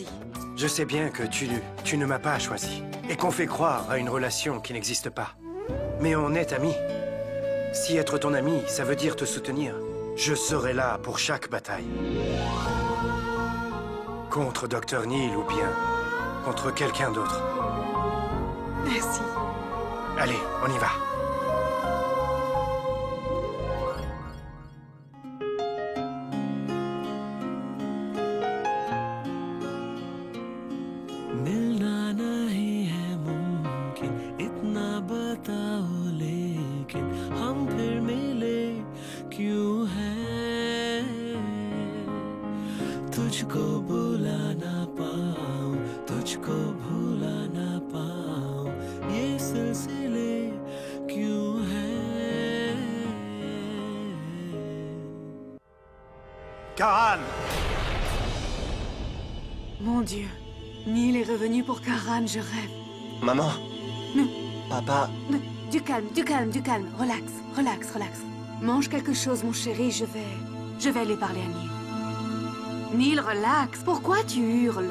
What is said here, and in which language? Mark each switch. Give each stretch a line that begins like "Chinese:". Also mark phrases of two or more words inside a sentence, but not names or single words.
French: Je sais bien que tu ne m'as pas choisi et qu'on fait croire à une relation qui n'existe pas. Mais on est amis. Si être ton ami, ça veut dire te soutenir, je serai là pour chaque bataille. Contre Dr. Neil ou bien contre quelqu'un d'autre. Merci. Allez, on y va.
Hindi: मिलना नहीं है मुमकिन इतना बताओ लेकिन हम फिर मिले क्यों है तुझको बुला ना पाऊं तुझको भूला ना पाऊं ये सिलसिले क्यों है
French: Karan! Mon Dieu. Neil est revenu pour Karan, je rêve. Maman. Non. Papa. Non, du calme, du calme, du calme. Relax, relax, relax. Mange quelque chose, mon chéri, je vais aller parler à Neil. Neil, relax. Pourquoi tu hurles?